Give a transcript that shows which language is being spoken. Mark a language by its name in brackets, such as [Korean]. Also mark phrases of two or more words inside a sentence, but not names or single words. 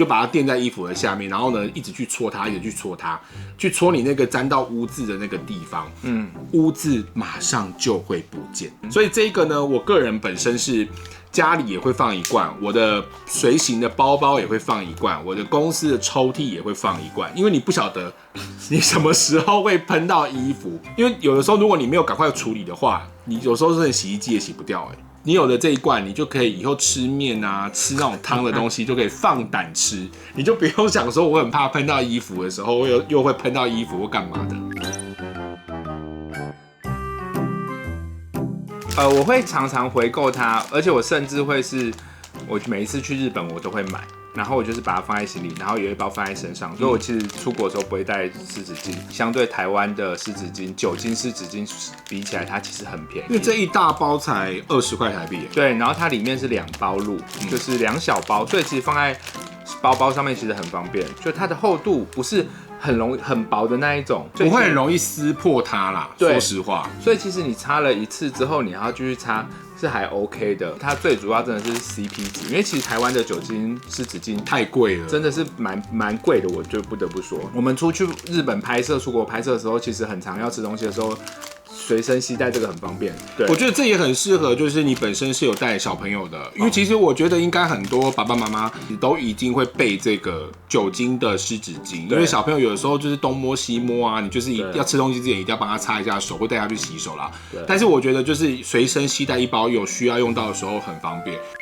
[Chinese] 把它墊在衣服的下面，然後呢一直去搓它，一直去搓它，去搓你那個沾到污漬的那個地方，污漬馬上就會不見。所以這個呢，我個人本身是家裡也會放一罐，我的隨行的包包也會放一罐，我的公司的抽屜也會放一罐，因為你不曉得你什麼時候會噴到衣服，因為有的時候如果你沒有趕快處理的話，你有時候真的洗衣機也洗不掉你有的這一罐，你就可以以後吃麵啊，吃那種湯的東西就可以放膽吃，你就不用想說我很怕噴到衣服的時候，我又會噴到衣服或幹嘛的。我會常常回購它，而且我甚至會是，我每一次去日本我都會買，然後我就是把它放在行李，然後有一包放在身上，所以我其實出国的時候不會帶濕紙巾。相对台灣的濕紙巾，酒精濕紙巾比起來，它其實很便宜，因為這一大包才20塊台幣。對，然後它裡面是2包入，就是2小包，所以其實放在包包上面其實很方便，就它的厚度不是很薄的那一种，不会很容易撕破它啦。說實話，所以其實你擦了一次之後，你還要繼續擦是還 OK 的。它最主要真的是 CP 值，因為其實台灣的酒精濕紙巾太貴了，真的是蠻貴的，我就不得不說。我們出去日本拍攝、出國拍攝的时候，其實很常要吃東西的时候，隨身攜帶這個很方便。对，我觉得这也很適合，就是你本身是有帶小朋友的，因為其實我覺得應該很多爸爸媽媽都已經會備這個酒精的濕紙巾，因為小朋友有的時候就是東摸西摸啊，你就是要吃東西之前一定要幫他擦一下手，或帶他去洗手啦。但是我覺得就是隨身攜帶一包，有需要用到的時候很方便。